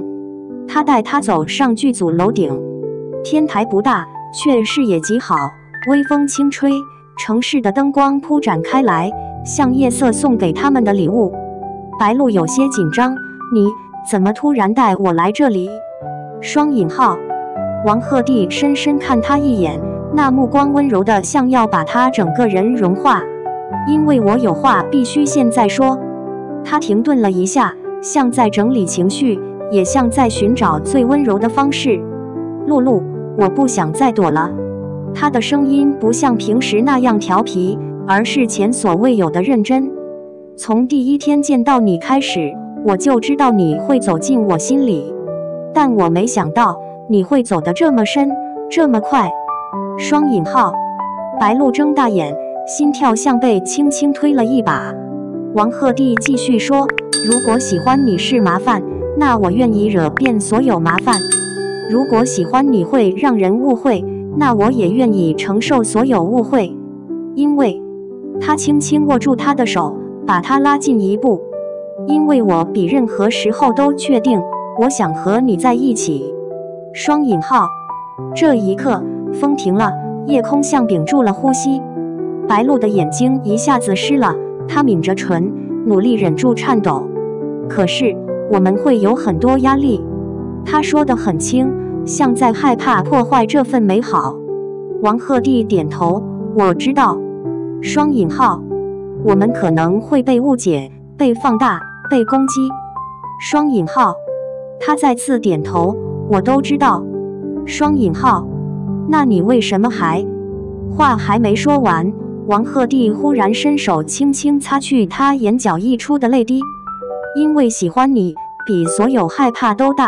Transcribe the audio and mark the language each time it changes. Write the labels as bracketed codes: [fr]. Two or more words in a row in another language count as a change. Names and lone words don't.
[zh] 他帶他走上劇組樓頂，天台不大，卻視野極好，微風輕吹，城市的燈光鋪展開來，像夜色送給他們的禮物。白露有些緊張：“你怎麼突然帶我來這裡？” 雙引號。王鶴棣深深看他一眼，那目光溫柔的像要把他整個人融化。因為我有話必須現在說。他停頓了一下，像在整理情緒，也像在尋找最溫柔的方式。露露，我不想再躲了。他的聲音不像平時那樣調皮，而是前所未有的認真。從第一天見到你開始，我就知道你會走進我心裡，但我沒想到你會走得這麼深，這麼快。雙引號。白露睜大眼，心跳像被輕輕推了一把。王鶴棣繼續說：“如果喜歡你是麻煩，那我願意惹遍所有麻煩；如果喜歡你會讓人誤會，那我也願意承受所有誤會。因為……”他輕輕握住他的手，把他拉近一步。“因為我比任何時候都確定，我想和你在一起。” 雙引號。這一刻，風停了，夜空像屏住了呼吸。白露的眼睛一下子濕了，她抿着唇，努力忍住顫抖。“可是，我們會有很多壓力。” 她說得很輕，像在害怕破壞這份美好。王鶴棣點頭：“我知道。” 雙引號。“我們可能會被誤解，被放大，被攻擊。” 雙引號。他再次點頭：“我都知道。” 雙引號。“那你為什麼還……”話還沒說完，王鶴棣忽然伸手輕輕擦去他眼角溢出的淚滴。“因為喜歡你，比所有害怕都大。”